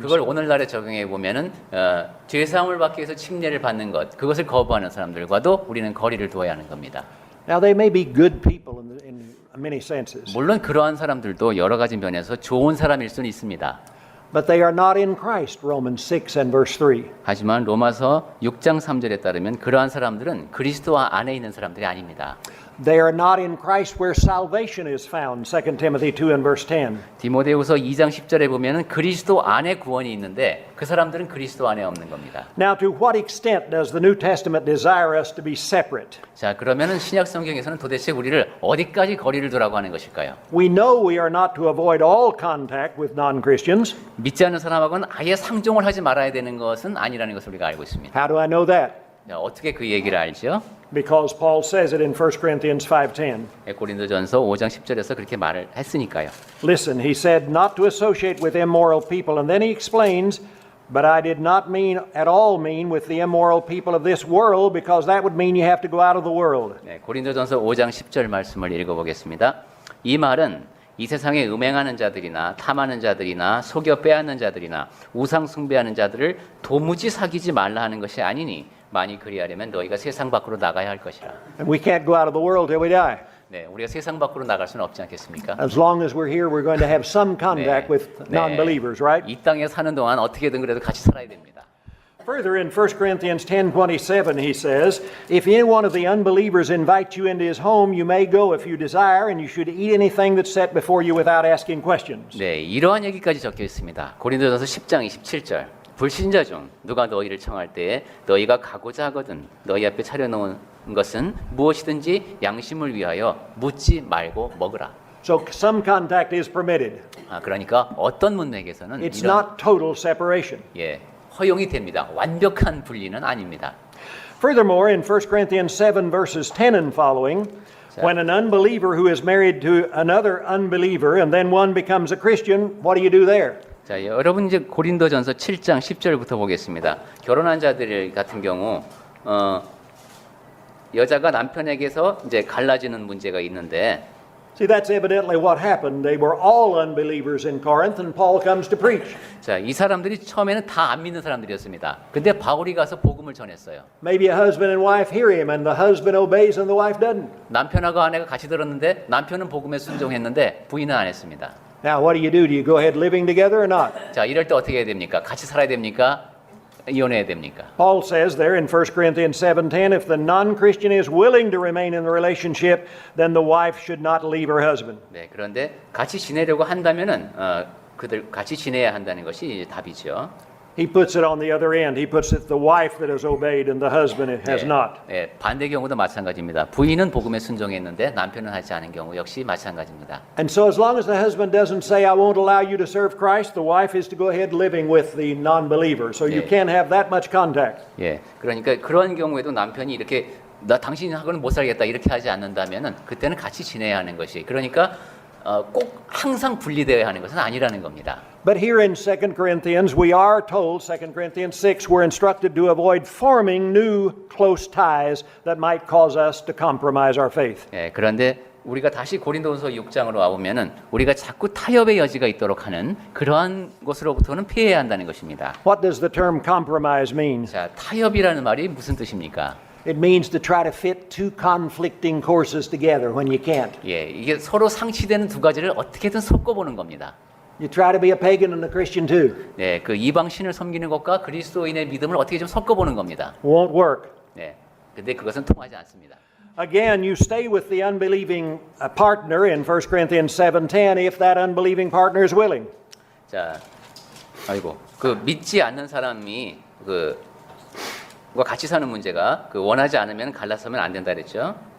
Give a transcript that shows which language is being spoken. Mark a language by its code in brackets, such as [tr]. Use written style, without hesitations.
[ko] 그걸 오늘날에 적용해 보면은 죄 사함을 받기 위해서 침례를 받는 것, 그것을 거부하는 사람들과도 우리는 거리를 두어야 하는 겁니다. [en] Now they may be good people in many senses, [ko] 물론 그러한 사람들도 여러 가지 면에서 좋은 사람일 수는 있습니다. [en] but they are not in Christ, Romans 6 and verse 3. [ko] 하지만 로마서 6장 3절에 따르면 그러한 사람들은 그리스도 안에 있는 사람들이 아닙니다. [en] They are not in Christ where salvation is found, 2 Timothy 2 and verse 10. [ko] 디모데후서 2장 10절에 보면은 그리스도 안에 구원이 있는데 그 사람들은 그리스도 안에 없는 겁니다. [en] Now, to what extent does the New Testament desire us to be separate? [ko] 자, 그러면은 신약 성경에서는 도대체 우리를 어디까지 거리를 두라고 하는 것일까요? [en] We know we are not to avoid all contact with non-Christians. [ko] 믿지 않는 사람하고는 아예 상종을 하지 말아야 되는 것은 아니라는 것을 우리가 알고 있습니다. [en] How do I know that? [ko] 자, 어떻게 그 얘기를 알죠? [en] Because Paul says it in 1 Corinthians 5:10. [ko] 고린도전서 5장 10절에서 그렇게 말을 했으니까요. [en] Listen, he said not to associate with immoral people, and then he explains, but I did not at all mean with the immoral people of this world, because that would mean you have to go out of the world. [ko] 네, 고린도전서 5장 10절 말씀을 읽어보겠습니다. 이 말은 이 세상에 음행하는 자들이나 탐하는 자들이나 속여 빼앗는 자들이나 우상 숭배하는 자들을 도무지 사귀지 말라 하는 것이 아니니 만일 그리하려면 너희가 세상 밖으로 나가야 할 것이라. [en] And we can't go out of the world till we die. [ko] 네, 우리가 세상 밖으로 나갈 수는 없지 않겠습니까? [en] As long as we're here, we're going to have some contact with non-believers, right? [ko] 이 땅에 사는 동안 어떻게든 그래도 같이 살아야 됩니다. [en] Further, in 1 Corinthians 10:27, he says, "If any one of the unbelievers invite you into his home, you may go if you desire, and you should eat anything that's set before you without asking questions." [ko] 네, 이러한 얘기까지 적혀 있습니다. 고린도전서 10장 27절. 불신자 중 누가 너희를 청할 때에 너희가 가고자 하거든 너희 앞에 차려놓은 것은 무엇이든지 양심을 위하여 묻지 말고 먹으라. [en] So some contact is permitted. [ko] 그러니까 어떤 문맥에서는 [en] It's [ko] 이런 [en] not total separation. [ko] 허용이 됩니다. 완벽한 분리는 아닙니다. [en] Furthermore, in 1 Corinthians 7 verses 10 and following, when an unbeliever who is married to another unbeliever and then one becomes a Christian, what do you do there? [ko] 자, 여러분 이제 고린도전서 7장 10절부터 보겠습니다. 결혼한 자들 같은 경우 여자가 남편에게서 이제 갈라지는 문제가 있는데 [en] See, that's evidently what happened. They were all unbelievers in Corinth, and Paul comes to preach. [ko] 자, 이 사람들이 처음에는 다 안 믿는 사람들이었습니다. 근데 바울이 가서 복음을 전했어요. [en] Maybe a husband and wife hear him, and the husband obeys and the wife doesn't. [ko] 남편하고 아내가 같이 들었는데 남편은 복음에 순종했는데 부인은 안 했습니다. [en] Now, what do? Do you go ahead living together or not? [ko] 자, 이럴 때 어떻게 해야 됩니까? 같이 살아야 됩니까? 이혼해야 됩니까? [en] Paul says there in 1 Corinthians 7:10, if the non-Christian is willing to remain in the relationship, then the wife should not leave her husband. [ko] 네, 그런데 같이 지내려고 한다면은 그들 같이 지내야 한다는 것이 이제 답이죠. [en] He puts it on the other end. He puts it the wife that has obeyed and the husband has not. [ko] 네, 반대 경우도 마찬가지입니다. 부인은 복음에 순종했는데 남편은 하지 않은 경우 역시 마찬가지입니다. [en] And so as long as the husband doesn't say, I won't allow you to serve Christ, the wife is to go ahead living with the non-believer. So you can't have that much contact. [ko] 예, 그러니까 그런 경우에도 남편이 이렇게 나 당신하고는 못 살겠다 이렇게 하지 않는다면은 그때는 같이 지내야 하는 것이 그러니까 꼭 항상 분리되어야 하는 것은 아니라는 겁니다. [en] But here in 2 Corinthians, we are told, 2 Corinthians 6, we're instructed to avoid forming new close ties that might cause us to compromise our faith. [ko] 예, 그런데 우리가 다시 고린도전서 6장으로 와보면은 우리가 자꾸 타협의 여지가 있도록 하는 그러한 것으로부터는 피해야 한다는 것입니다. [en] What does the term compromise mean? [ko] 자, 타협이라는 말이 무슨 뜻입니까? [en] It means to try to fit two conflicting courses together when you can't. [ko] 예, 이게 서로 상치되는 두 가지를 어떻게든 섞어보는 겁니다. [en] You try to be a pagan and a Christian too. [ko] 네, 그 이방 신을 섬기는 것과 그리스도인의 믿음을 어떻게 좀 섞어보는 겁니다. [en] Won't work. [ko] 네, 근데 그것은 통하지 않습니다. [en] Again, you stay with the unbelieving partner in 1 Corinthians 7:10 if that unbelieving partner is willing. [ko] 자, 아이고, 그 믿지 않는 사람이 과 같이 사는 문제가 원하지 않으면 갈라서면 안 된다 그랬죠.